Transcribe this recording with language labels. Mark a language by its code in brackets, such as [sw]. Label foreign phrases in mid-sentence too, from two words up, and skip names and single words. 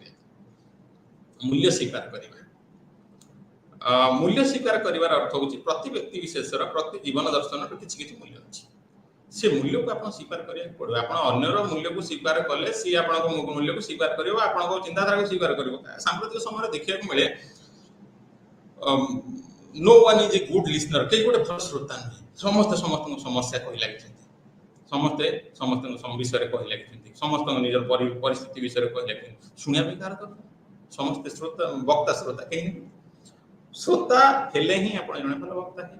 [or] ମୂଲ୍ୟ ସ୍ୱୀକାର କରିବା, ମୂଲ୍ୟ ସ୍ୱୀକାର କରିବାର ଅର୍ଥ ହେଉଛି ପ୍ରତି ବ୍ୟକ୍ତି ବିଶେଷର ପ୍ରତି ଜୀବନ ଦର୍ଶନର କିଛି କିଛି ମୂଲ୍ୟ ଅଛି, ସେ ମୂଲ୍ୟକୁ ଆପଣ ସ୍ୱୀକାର କରିବାକୁ ପଡ଼ିବ। ଆପଣ ଅନ୍ୟର ମୂଲ୍ୟକୁ ସ୍ୱୀକାର କଲେ ସିଏ ଆପଣଙ୍କ ମୂଲ୍ୟକୁ ସ୍ୱୀକାର କରିବ, ଆପଣଙ୍କ ଚିନ୍ତାଧାରାକୁ ସ୍ୱୀକାର କରିବ। ସାମ୍ପ୍ରତିକ ସମୟରେ ଦେଖିବାକୁ ମିଳେ [en] no one is a good listener, [or] କେହି ଗୋଟେ ଭଲ ଶ୍ରୋତା ନୁହେଁ। ସମସ୍ତେ ସମସ୍ତଙ୍କ ସମସ୍ୟା କହି ଲାଗିଛନ୍ତି, ସମସ୍ତେ ସମସ୍ତଙ୍କ ବିଷୟରେ କହି ଲାଗିଛନ୍ତି, ସମସ୍ତଙ୍କ ନିଜର ପରିସ୍ଥିତି ବିଷୟରେ କହି ଲାଗିଛନ୍ତି। ଶୁଣିବା ପାଇଁ କାହାର ଦରକାର, ସମସ୍ତେ ଶ୍ରୋତା, ବକ୍ତା ଶ୍ରୋତା କେହି ନାହିଁ। ଶ୍ରୋତା ହେଲେ ହିଁ ଆପଣ ଜଣେ ଭଲ ବକ୍ତା ହେବେ।